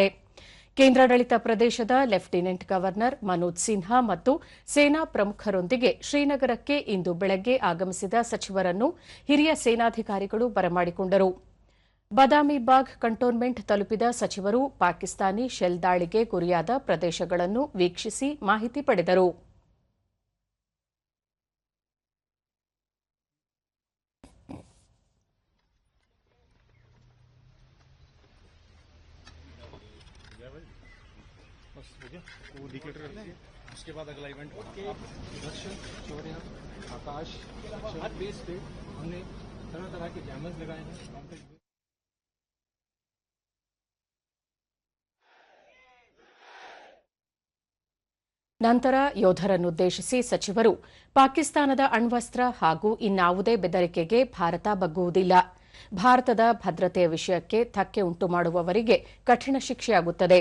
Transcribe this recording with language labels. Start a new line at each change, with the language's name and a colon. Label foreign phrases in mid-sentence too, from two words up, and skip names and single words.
Kannada: ಕೇಂದ್ರಾಡಳಿತ ಪ್ರದೇಶದ ಲೆಫ್ಟಿನೆಂಟ್ ಗವರ್ನರ್ ಮನೋಜ್ ಸಿನ್ಹಾ ಮತ್ತು ಸೇನಾ ಪ್ರಮುಖರೊಂದಿಗೆ ಶ್ರೀನಗರಕ್ಕೆ ಇಂದು ಬೆಳಗ್ಗೆ ಆಗಮಿಸಿದ ಸಚಿವರನ್ನು ಹಿರಿಯ ಸೇನಾಧಿಕಾರಿಗಳು ಬರಮಾಡಿಕೊಂಡರು. ಬದಾಮಿಬಾಗ್ ಕಂಟೋನ್ಮೆಂಟ್ ತಲುಪಿದ ಸಚಿವರು ಪಾಕಿಸ್ತಾನಿ ಶೆಲ್ ದಾಳಿಗೆ ಗುರಿಯಾದ ಪ್ರದೇಶಗಳನ್ನು ವೀಕ್ಷಿಸಿ ಮಾಹಿತಿ ಪಡೆದರು.
Hindi: वो डिक्लेयर करते हैं, उसके बाद अगला इवेंट दर्शन शौर्य आकाश हर बेस पे हमने तरह तरह के जैमर्स लगाए हैं.
Kannada: ನಂತರ ಯೋಧರನ್ನುದ್ದೇಶಿಸಿ ಸಚಿವರು ಪಾಕಿಸ್ತಾನದ ಅಣ್ವಸ್ತ್ರ ಹಾಗೂ ಇನ್ನಾವುದೇ ಬೆದರಿಕೆಗೆ ಭಾರತ ಬಗ್ಗುವುದಿಲ್ಲ. ಭಾರತದ ಭದ್ರತೆಯ ವಿಷಯಕ್ಕೆ ಧಕ್ಕೆ ಉಂಟುಮಾಡುವವರಿಗೆ ಕಠಿಣ ಶಿಕ್ಷೆಯಾಗುತ್ತದೆ.